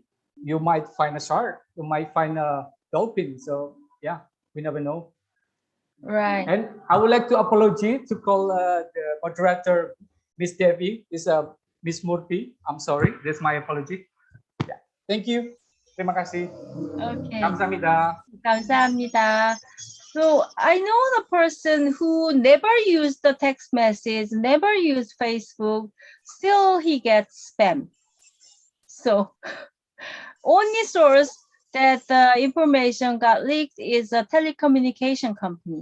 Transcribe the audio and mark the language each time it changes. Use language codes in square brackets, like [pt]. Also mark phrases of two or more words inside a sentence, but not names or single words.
[en] You might find a shark, you might find a dolphin. So yeah, we never know. Right. And I would like to apologize to call the moderator Miss Devi, is Miss Murthy. I'm sorry, that's my apology. Yeah, thank you. [ms] Terima kasih. [en] Okay. [ko] 감사합니다. 감사합니다. [en] So I know the person who never used the text message, never used Facebook, still he gets spam. So only source that the information got leaked is a telecommunication company.